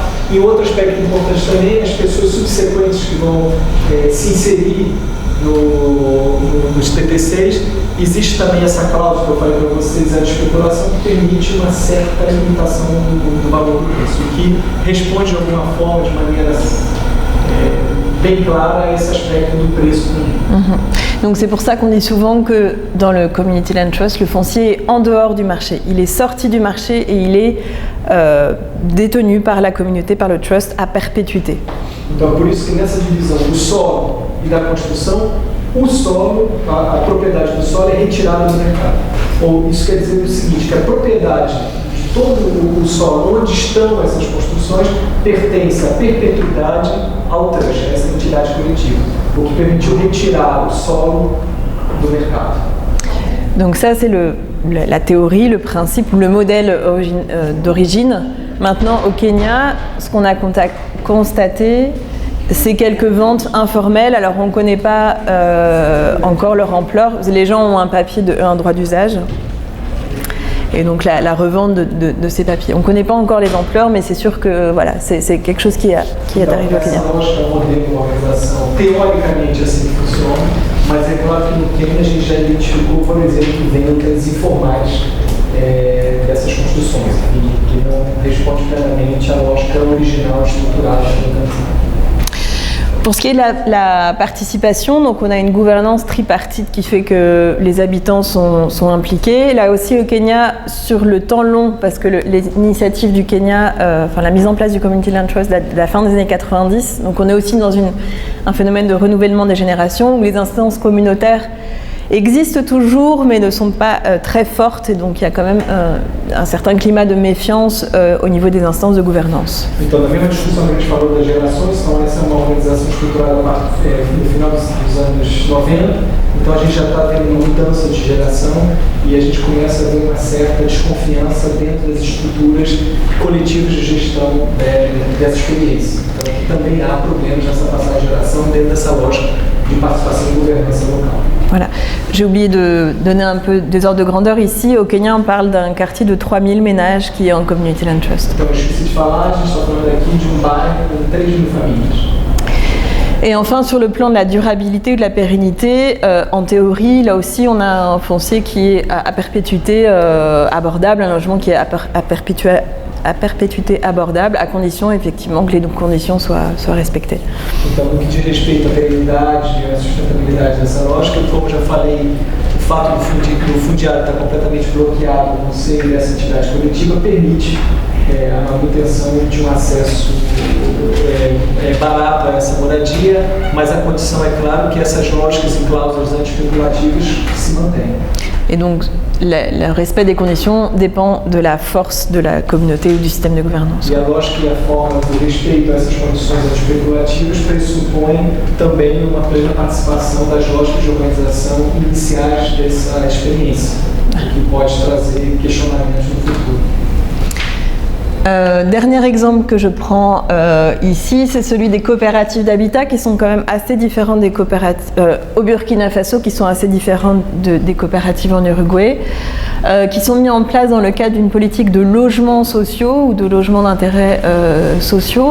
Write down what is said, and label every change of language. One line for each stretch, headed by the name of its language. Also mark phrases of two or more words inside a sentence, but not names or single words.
Portuguese: E outro aspecto importante também, as pessoas subsequentes que vão se inserir nos TPCs, existe também essa cláusula que eu falei para vocês, a de especulação, que permite uma certa limitação do valor do preço, que responde de alguma forma, de maneira bem clara, a esse aspecto do preço.
French: Donc c'est pour ça qu'on dit souvent que dans le Community Land Trust, le foncier est en dehors du marché. Il est sorti du marché et il est détenu par la communauté, par le trust, à perpétuité.
Portuguese: Então, por isso que nessa divisão do solo e da construção, o solo, a propriedade do solo é retirada do mercado. Ou isso quer dizer o seguinte, que a propriedade de todo o solo, onde estão essas construções, pertence à perpetuidade ao trust, essa entidade coletiva, o que permitiu retirar o solo do mercado.
French: Donc ça c'est la théorie, le principe ou le modèle d'origine. Maintenant au Kenya, ce qu'on a constaté, c'est quelques ventes informelles. Alors on ne connaît pas encore leur ampleur. Les gens ont un papier un droit d'usage. Et donc la revente de ces papiers. On ne connaît pas encore les ampleurs, mais c'est sûr que voilà, c'est quelque chose qui est arrivé au Kenya.
Portuguese: Teoricamente assim funciona, mas é claro que no Quênia a gente já identificou, por exemplo, vendas informais dessas construções, que não responde plenamente à lógica original estruturada do cantinho.
French: Pour ce qui est de la participation, donc on a une gouvernance tripartite qui fait que les habitants sont impliqués. Là aussi au Kenya, sur le temps long, parce que l'initiative du Kenya, la mise en place du Community Land Trust date de la fin des années 90, donc on est aussi dans un phénomène de renouvellement des générations où les instances communautaires existent toujours mais ne sont pas très fortes et donc il y a quand même un certain climat de méfiance au niveau des instances de gouvernance.
Portuguese: Então, na mesma discussão que a gente falou das gerações, então essa é uma organização estruturada no final dos anos 90, então a gente já está tendo uma mudança de geração e a gente começa a ver uma certa desconfiança dentro das estruturas coletivas de gestão dessa experiência. Então também há problemas nessa passagem de geração dentro dessa lógica de participação e governança local.
French: Voilà. J'ai oublié de donner un peu des ordres de grandeur. Ici, au Kenya, on parle d'un quartier de 3000 ménages qui est en Community Land Trust.
Portuguese: Então, eu esqueci de falar, a gente está falando aqui de bairro com 3.000 famílias.
French: Et enfin, sur le plan de la durabilité ou de la pérennité, en théorie, là aussi, on a un foncier qui est à perpétuité abordable, un logement qui est à à perpétuité abordable, à condition effectivement que les conditions soient respectées.
Portuguese: Então, no que diz respeito à perenidade e à sustentabilidade dessa lógica, como já falei, o fato do fundiário estar completamente bloqueado no seio dessa entidade coletiva permite a manutenção de um acesso barato a essa moradia, mas a condição é claro que essas lógicas e cláusulas anti-especulativas se mantenham.
French: Et donc, le respect des conditions dépend de la force de la communauté ou du système de gouvernance.
Portuguese: E a lógica e a forma do respeito a essas condições anti-especulativas pressupõe também uma plena participação das lógicas de organização iniciais dessa experiência, o que pode trazer questionamentos no futuro.
French: Dernier exemple que je prends ici, c'est celui des coopératives d'habitat qui sont quand même assez différentes des coopératives au Burkina Faso, qui sont assez différentes des coopératives en Uruguay, qui sont mises en place dans le cadre d'une politique de logements sociaux ou de logements d'intérêt sociaux.